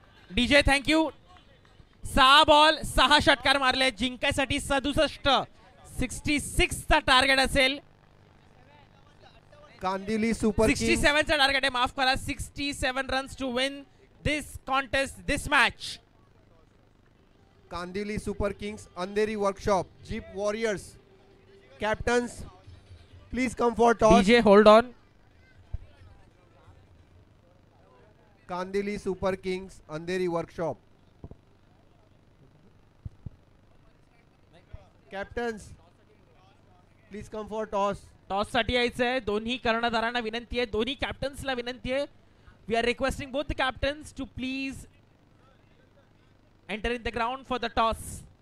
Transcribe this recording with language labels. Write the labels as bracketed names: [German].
[Marathi] DJ thank you 6 ball 6 षटकार मारले जिंकायसाठी 66 चा टार्गेट असेल कांदिवली सुपर 67 चा टार्गेट आहे माफ करा 67 [English] runs to win this contest this match Kandivali super kings Andheri workshop jeep warriors captains please come for toss DJ hold on Kandivali super kings Andheri workshop captains please come for toss [Marathi] toss साठी यायचंय दोन्ही कर्णधारांना विनंती आहे दोन्ही कॅप्टन्सला विनंती आहे [English] we are requesting both the captains to please enter in the ground for the toss